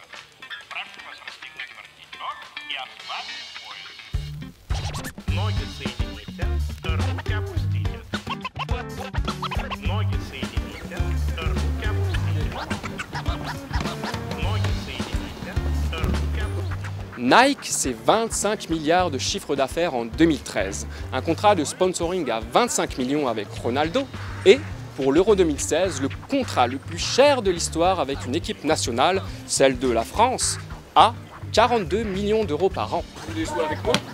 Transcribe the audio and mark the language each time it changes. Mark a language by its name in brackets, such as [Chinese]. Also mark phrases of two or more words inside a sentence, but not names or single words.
[Russian] Прошу вас расстегнуть воротничок и ослабить пояс. Ноги соедините, руки опустите. Ноги соедините, руки опустите. Ноги соедините, руки опустите. [French] Nike, c'est 25 milliards de chiffre d'affaires en 2013, un contrat de sponsoring à 25 millions avec Ronaldo et, pour l'Euro 2016, le contrat le plus cher de l'histoire avec une équipe nationale, celle de la France, à 42 millions d'euros par an. Vous voulez jouer avec moi?